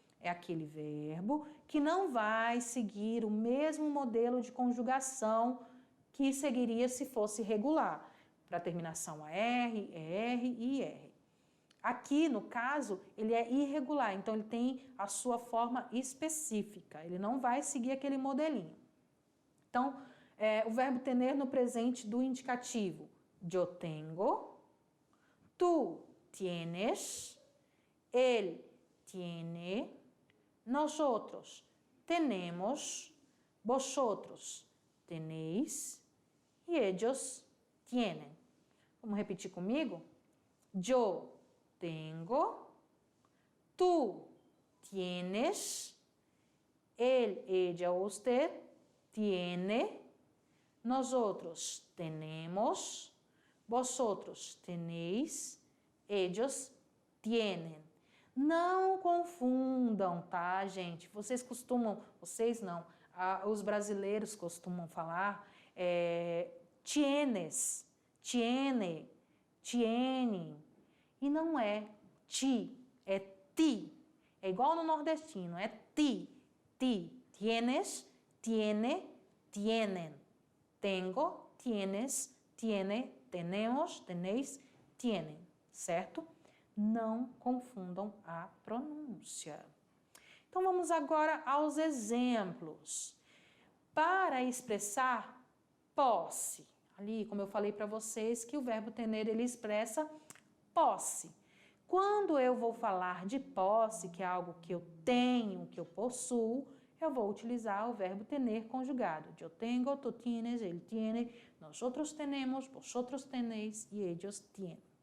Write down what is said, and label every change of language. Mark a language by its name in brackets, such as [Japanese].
[Portuguese] É aquele verbo que não vai seguir o mesmo modelo de conjugação que seguiria se fosse regular. Para terminação AR, ER e IR. Aqui, no caso, ele é irregular, então ele tem a sua forma específica. Ele não vai seguir aquele modelinho. Então, o verbo tener no presente do indicativo. [Spanish] Yo tengo, tú tienes, él tiene, nosotros tenemos, vosotros tenéis e ellos tienen. [Portuguese] Vamos repetir comigo? [Spanish] Yo tengo, tú tienes, él, ella, usted tiene, nosotros tenemos, vosotros tenéis, ellos tienen. [Portuguese] Não confundam, tá, gente? Vocês não, os brasileiros costumam falar tienes, tiene, tiene. E não é ti, é ti. É igual no nordestino, é ti, ti. [Spanish] Tienes, tiene, tienen. Tengo, tienes, tiene, tenemos, tenéis, tienen. [Portuguese] Certo? Não confundam a pronúncia. Então, vamos agora aos exemplos. Para expressar posse, ali, como eu falei para vocês, que o verbo tener, ele expressa posse. Quando eu vou falar de posse, que é algo que eu tenho, que eu possuo, eu vou utilizar o verbo tener conjugado. [Spanish] Yo tengo, tú tienes, él tiene, nosotros tenemos, vosotros tenéis y ellos tienen.